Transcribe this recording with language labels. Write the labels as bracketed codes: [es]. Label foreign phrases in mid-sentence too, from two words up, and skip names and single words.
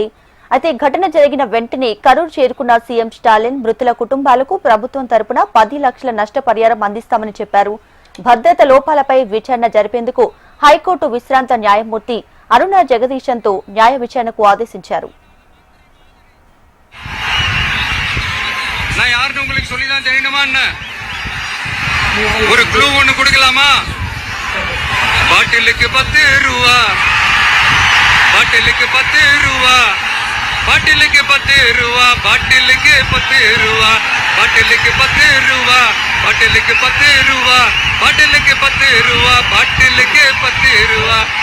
[te] అయితే ఘటన జరిగిన వెంటనే కరూర్ చేరుకున్న సీఎం స్టాలిన్ మృతుల కుటుంబాలకు ప్రభుత్వం తరపున 10 లక్షల నష్టపరిహారం అందిస్తామని చెప్పారు. భద్రత లోపాలపై విచారణ జరిపేందుకు హైకోర్టు విశ్రాంత న్యాయమూర్తి అరుణ జగదీశన్తో న్యాయ విచారణకు ఆదేశించారు. [ta] நான் யாருன்னு உங்களுக்கு சொல்லி தான் தெரியணுமா என்ன? ஒரு க்ளூ ஒன்று கொடுக்கலாமா? பாட்டிலுக்கு 10 ரூபா, பாட்டிலுக்கு 10 ரூபா, பாட்டிலுக்கு 10 ரூபா, பாட்டிலுக்கு 10 ரூபா, பாட்டிலுக்கு 10 ரூபா, பாட்டிலுக்கு 10 ரூபா, பாட்டிலுக்கு 10 ரூபா, பாட்டிலுக்கு 10 ரூபா.